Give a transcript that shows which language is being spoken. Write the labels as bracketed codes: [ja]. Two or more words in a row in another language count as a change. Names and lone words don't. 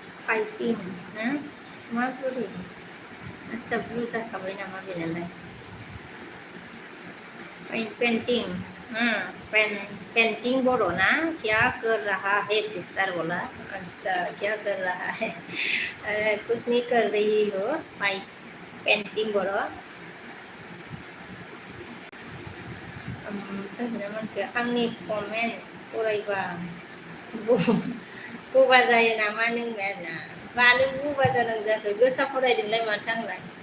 [brx] फाइटिं ना माबोरै आच्छा ब्लू जाखाबाय नामा बेनालाय पेंटिंग पेंटिंग [hi] बोलो ना क्या कर रहा है सिस्टर बोला अच्छा क्या कर रहा है कुछ नहीं कर रही हो पेंटिंग बोलो [brx] सोंदोंमोनखो आंनि कमेन्ट फरायबा बोबा जायो नामा नों आरोना मानो बोबा जानांगौ जाखो गोसा फरायदोंलाय माथो आंलाय